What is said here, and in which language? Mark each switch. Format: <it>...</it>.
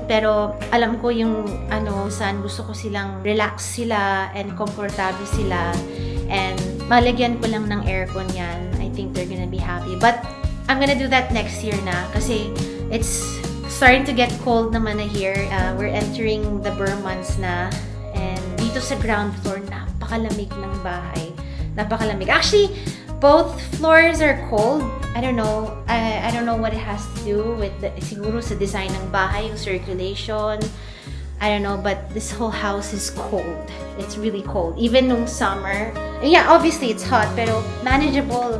<tl>Pero alam ko yung saan gusto ko silang relax sila and komportable sila. And malagyan ko lang ng aircon yan.</tl> <en>I think they're gonna be happy. But I'm gonna do that next year na kasi it's starting to get cold naman na here. We're entering the Burr months na.</en> <tl>And dito sa ground floor, napakalamig ng bahay. Napakalamig.</tl> <en>Actually, both floors are cold. I don't know. I don't know what it has to do with</en> <tl>siguro sa design ng bahay, yung circulation.</tl> <en>I don't know, but this whole house is cold. It's really cold.</en> <tl>Even nung summer.</tl> <en>Yeah, obviously it's hot, pero manageable.</en>